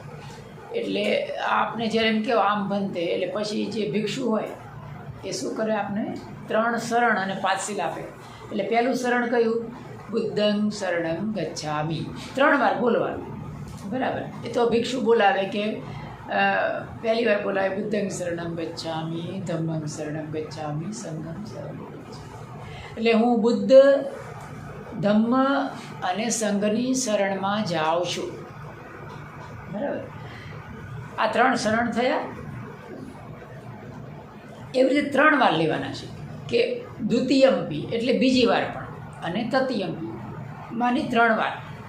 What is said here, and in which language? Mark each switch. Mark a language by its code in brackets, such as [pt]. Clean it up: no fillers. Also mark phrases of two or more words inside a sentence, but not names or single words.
[gu] એટલે આપને જ્યારે એમ કહો આમ ભંતે, એટલે પછી જે ભિક્ષુ હોય એ શું કરે? આપને 3 શરણ અને 5 સીલ આપે. એટલે પહેલું શરણ કયું? [pi] બુદ્ધં શરણં ગચ્છામિ. [gu] 3 વાર બોલવાનું, બરાબર. એ તો ભિક્ષુ બોલાવે કે પહેલી વાર બોલાવે [pi] બુદ્ધં શરણં ગચ્છામિ, ધમ્મં શરણં ગચ્છામિ, [gu] સંઘં શરણં ગચ્છામિ. એટલે હું બુદ્ધ, ધમ્મ અને સંઘની શરણમાં જાઉં છું. બરાબર. આ 3 શરણ થયા. એવી રીતે 3 વાર લેવાના છે કે દ્વિતીયમ્પી એટલે બીજી વાર પણ, અને તૃતીયમ્પી માની 3 વાર.